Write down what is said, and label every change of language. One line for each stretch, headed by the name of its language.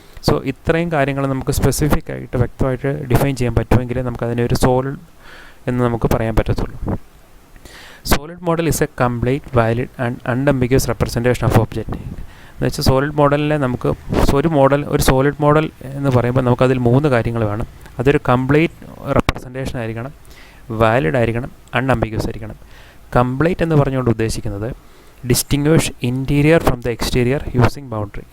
Malayalam: So ഇത്രയും കാര്യങ്ങൾ നമുക്ക് സ്പെസിഫിക് ആയിട്ട് വ്യക്തമായിട്ട് ഡിഫൈൻ ചെയ്യാൻ പറ്റുമെങ്കിലേ നമുക്കതിനൊരു സോളിഡ് എന്ന് നമുക്ക് പറയാൻ പറ്റത്തുള്ളൂ.
English: Solid model is a complete, valid and unambiguous representation of object.
Malayalam: എന്ന് വെച്ചാൽ സോളിഡ് മോഡലിനെ ഒരു സോളിഡ് മോഡൽ എന്ന് പറയുമ്പോൾ നമുക്കതിൽ 3 കാര്യങ്ങൾ വേണം. അതൊരു കംപ്ലീറ്റ് റെപ്രസെൻറ്റേഷൻ ആയിരിക്കണം, വാലിഡ് ആയിരിക്കണം, അൺഅംബിഗ്യസ് ആയിരിക്കണം. കംപ്ലീറ്റ് എന്ന് പറഞ്ഞുകൊണ്ട് ഉദ്ദേശിക്കുന്നത് distinguish interior from the exterior using boundary.